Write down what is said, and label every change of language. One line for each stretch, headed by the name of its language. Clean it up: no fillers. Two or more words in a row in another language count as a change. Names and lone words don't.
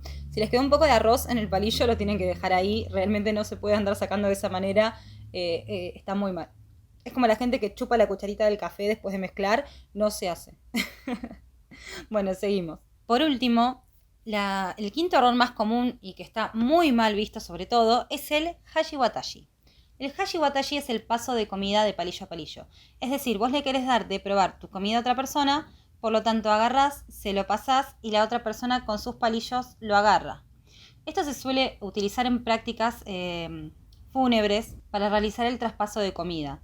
Spanish: Si les quedó un poco de arroz en el palillo, lo tienen que dejar ahí. Realmente no se puede andar sacando de esa manera. Está muy mal. Es como la gente que chupa la cucharita del café después de mezclar. No se hace. Bueno, seguimos. Por último, el quinto error más común y que está muy mal visto sobre todo es el hashi-watashi. El hashi-watashi es el paso de comida de palillo a palillo. Es decir, vos le querés dar de probar tu comida a otra persona, por lo tanto agarrás, se lo pasás y la otra persona con sus palillos lo agarra. Esto se suele utilizar en prácticas fúnebres para realizar el traspaso de comida.